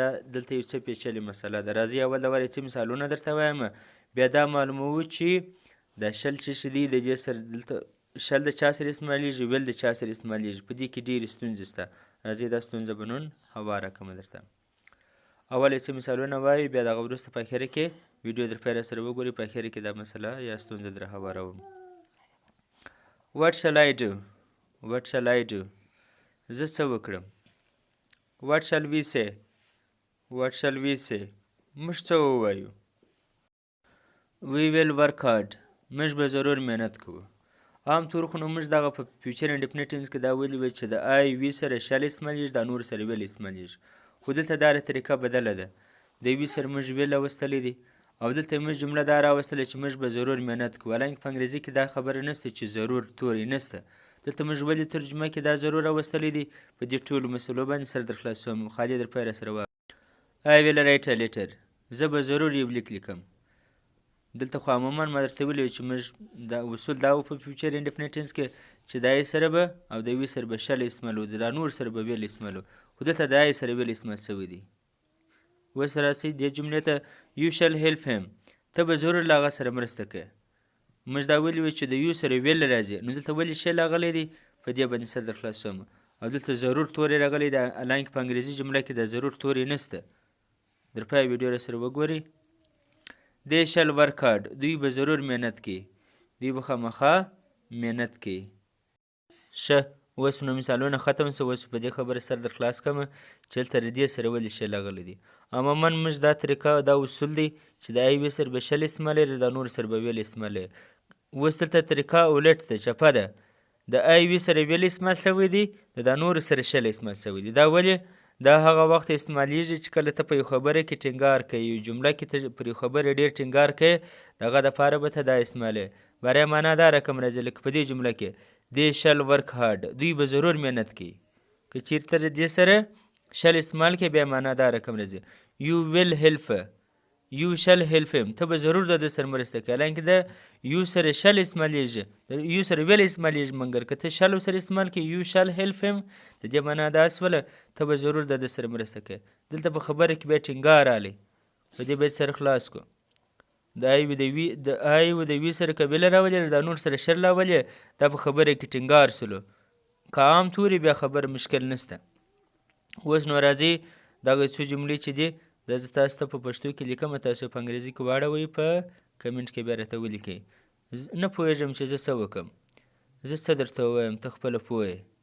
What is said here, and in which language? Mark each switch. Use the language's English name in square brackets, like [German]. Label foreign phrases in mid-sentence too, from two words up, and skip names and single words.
[Pashto] دلته یو څه پیچلې مسله ده راځئ اول د څه مثالونه درته وایم بیا دا معلوموو چې دا شل چې دی د دې سره دلته شل د چا سره استعمالیږي ویل د چا سره استعمالیږي په دې کې ډېرې ستونزې شته راځئ دا ستونزه به نن هواره کړمه درته اول یې څه مثالونه وایو بیا د هغه وروسته په اخره کې ویډیو در پای راسره وګورئ په اخره کې دا مسله یا ستونزه در هواروم [English] What shall I do? What shall I do? [Pashto] زه څه وکړم [English] What shall we say? What shall we say? [Pashto] موږ څه ووایو [English] We will work hard. [Pashto] موږ به ضرور محنت کوو عام طور خو نو موږ دغه په [English] future indefinite tense [Pashto] کې دا ویلي وی چې د [English] I we [Pashto] سره شل استعمالیږي دا نور سره ویل استعمالیږي خو دلته دا طریقه بدله ده د وي سره موږ ویل راوستلی دي او دلته موږ جمله دا راوستله چې موږ به ضرور محنت کوو حالانکې په انګریزي کې دا خبره نشته چې ضرور توری نشته دلته موږ ولې ترجمه کې دا ضرور راوستلی دي په دې ټولو مسلو باندې سره در خلاصوم خالي در پای راسره وایه [English] I will write a letter. [Pashto] زه به ضرور یو لیک لیکم دلته خو عموما ما درته ویلي چې موږ دا اصول دا و په [English] future indefinite tense [Pashto] کې چې د آی سره به او د وي سره به شل استعمالو د نور سره به ویل استعمالو خو دلته د آی سره ویل استعمال شوی دی اوس راسئ دې جملې ته [English] you shall help him [Pashto] ته به ضرور له هغه سره مرسته کوې موږ دا ویلي وي چې د یو سره ویل راځي نو دلته ولې شل راغلی دی په دې باندې سر در خلاصوم او دلته ضرور توری راغلی دی حالانکې په انګریزي جمله کې د ضرور توری نشته در پای ویډیو راسره وګورئ [English] They shall work hard. [Pashto] دوی به ضرور محنت کوي دوی به خامخا محنت کوي ښه اوس نو مثالونه ختم شو اوس په دې خبره سر در خلاص کړم چې دلته د دې سره ولې شل راغلی دي عموما موږ دا طریقه دا اصول دی چې د [English] I we [Pashto] سره به شل استعمالوي د نور سره به ویل استعمالوي اوس دلته طریقه الټ ده چپه ده د آی وي سره ویل استعمال شوی دی د نور سره شل استعمال شوی دی دا ولې دا هغه وخت استعمالیږي چې کله ته په یو خبره کې ټینګار کوي یو جمله کې ته پر یو خبره ډېر ټینګار کوي دغه دپاره به ته دا استعمالوي برای معنا دا رقم راځي لکه په دې جمله کې [English] They shall work hard. [Pashto] دوی به ضرور محنت کوي که چېرته د دې سره شل استعمال کوي بیا معنا دا رقم راځي [English] You will help. You shall help him. [Pashto] ته به ضرور د ده سره مرسته کوي حالانکې د یو سره شل استعمالیږي د یو سره ویل استعمالیږي مګر که ته شل سره استعمال کوي [English] You shall help him [Pashto] د دې معنا دا شوله ته به ضرور د ده سره مرسته کوي دلته په خبره کې بیا ټینګار راغلی په دې باید سره خلاص کړو د آی و د وي سره قبیله راولي د نور سره شل راولي دا په خبره کې ټینګار سلو که عام توري بیا خبره مشکل نشته اوس نو راځئ دغه څو جملې چې دي دا زه تاسو ته په پښتو کې لیکم تاسو په انګریزي کې واړوئ په کمنټ کې بیا راته ولیکئ نه پوهېږم چې زه څه وکړم زه څه درته ووایم ته خپله پوه یې